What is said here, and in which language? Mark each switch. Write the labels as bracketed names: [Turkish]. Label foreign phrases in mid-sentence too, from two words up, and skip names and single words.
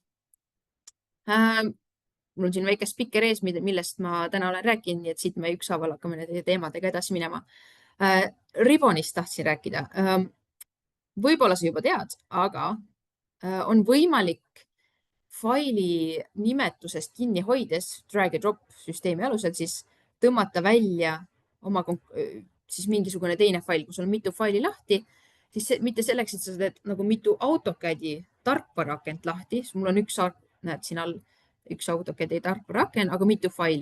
[Estonian] Mul on siin väike spikker ees, millest ma täna olen rääkinud, nii et siit me ükshaaval hakkame nende teemadega edasi minema. Ribbonist tahtsin rääkida. Võib-olla sa juba tead, aga on võimalik faili nimetusest kinni hoides [English] drag and drop [Estonian] süsteemi alusel siis tõmmata välja oma siis mingisugune teine fail, kui sul on mitu faili lahti, siis mitte selleks, et sa teed nagu mitu AutoCADi tarkvaraakent lahti, mul on näed siin all üks AutoCADi tarkvaraaken, aga mitu faili.